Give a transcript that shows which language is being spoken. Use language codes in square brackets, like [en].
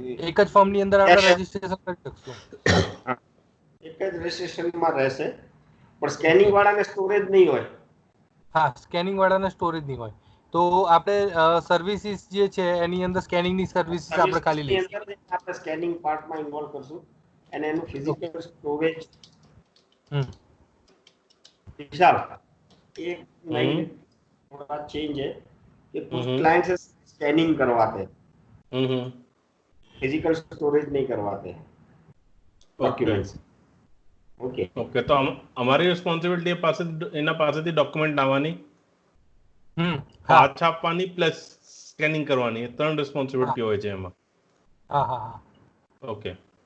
[gu] એક જ ફોર્મ ની અંદર આપણે રજિસ્ટ્રેશન કરી શકશું? એક જ રજિસ્ટ્રેશનમાં રહેશે, પણ સ્કેનિંગ વાળાને સ્ટોરેજ નહીં હોય. હા, સ્કેનિંગ વાળાને સ્ટોરેજ નહીં હોય તો આપણે સર્વિસીસ જે છે એની અંદર સ્કેનિંગની સર્વિસીસ આપણે ખાલી સર્વિસની લઈશું. અંદર આપણે સ્કેનિંગ પાર્ટમાં ઇન્વોલ્વ કરશું અને એનું ફિઝિકલ સ્ટોરેજ [hi] विशाल एक नई थोड़ा चेंज है कि कुछ क्लाइंट्स स्कैनिंग करवाते हैं, फिजिकल स्टोरेज नहीं करवाते हैं डॉक्यूमेंट्स. ओके [gu] ઓકે, તો અમારી રિસ્પોન્સિબિલિટી પાસે એના પાસેથી ડોક્યુમેન્ટ લાવવાની, પાછા આપવાની પ્લસ સ્કેનિંગ કરવાની, એ ત્રણ રિસ્પોન્સિબિલિટી હોય છે એમાં. હા હા હા. ઓકે.